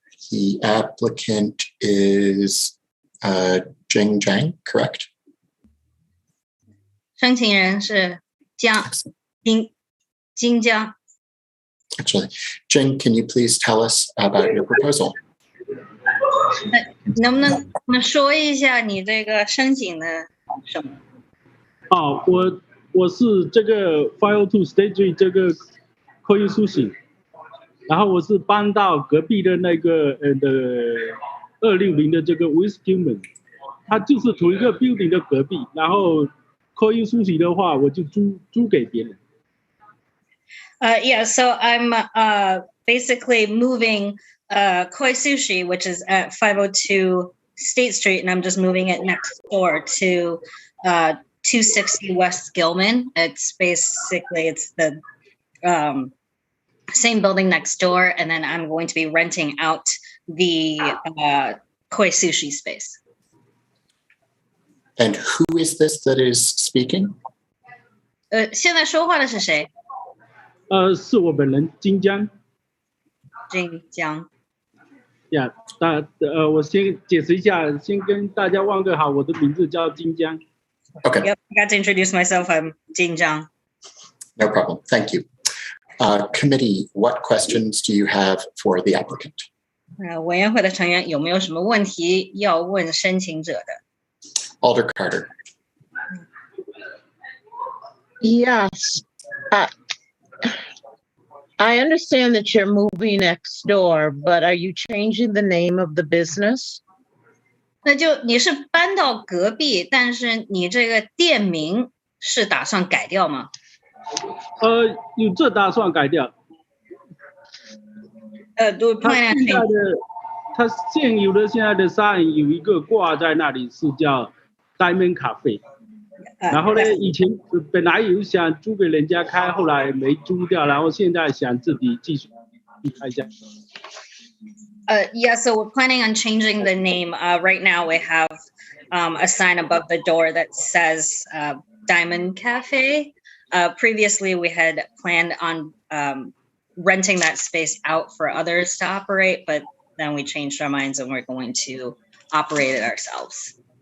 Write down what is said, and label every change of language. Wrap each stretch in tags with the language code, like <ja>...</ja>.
<en>the applicant is Jing Zhang, correct?</en> <zh>申请人是金江。</zh> <en>Actually, Jing, can you please tell us about your proposal?</en> <zh>能不能说一下你这个申请的什么？我是这个502 State Street 这个Koi Sushi，然后我是搬到隔壁的那个260的这个 West Gilman， 它就是同一个 building 的隔壁，然后 Koi Sushi 的话我就租给别人。</zh> <en>Yeah, so I'm basically moving Koi Sushi, which is at 502 State Street, and I'm just moving it next door to 260 West Gilman. It's basically the same building next door, and then I'm going to be renting out the Koi Sushi space. And who is this that is speaking?</en> <zh>现在说话的是谁？是我本人金江。金江。呀，我先解释一下，先跟大家问个好，我的名字叫金江。</zh> <en>Okay. Yep, I got to introduce myself. I'm Jing Zhang. No problem. Thank you. Committee, what questions do you have for the applicant?</en> <zh>委员会的成员有没有什么问题要问申请者的？</zh> <en>Alder Carter. Yes. I understand that you're moving next door, but are you changing the name of the business?</en> <zh>那就你是搬到隔壁，但是你这个店名是打算改掉吗？有这打算改掉。他现有的现在的 sign 有一个挂在那里，是叫 Diamond Cafe。然后呢，以前本来有想租给人家开，后来没租掉，然后现在想自己继续开一下。</zh> <en>Yeah, so we're planning on changing the name. Right now we have a sign above the door that says Diamond Cafe. Previously we had planned on renting that space out for others to operate, but then we changed our minds and we're going to operate it ourselves.</en>